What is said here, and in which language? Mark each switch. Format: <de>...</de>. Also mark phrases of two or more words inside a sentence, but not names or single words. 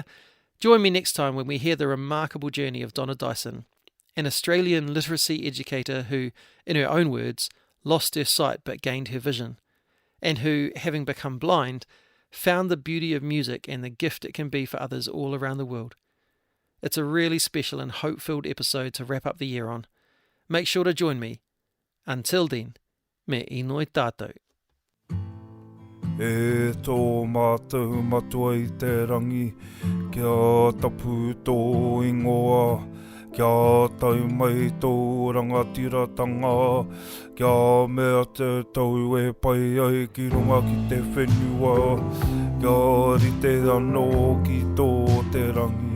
<en>Join me next time when we hear the remarkable journey of Donna Dyson, an Australian literacy educator who, in her own words, lost her sight but gained her vision, and who, having become blind, found the beauty of music and the gift it can be for others all around the world. It's a really special and hope-filled episode to wrap up the year on. Make sure to join me. Until then,</en> <mi>me inoi tātou. E tō mātou matua I te rangi, kia tapu tō ingoa, kia tau mai tō rangatiratanga, kia mea te tau e pai ai ki runga ki te whenua, kia rite anō ki tō te rangi.</mi>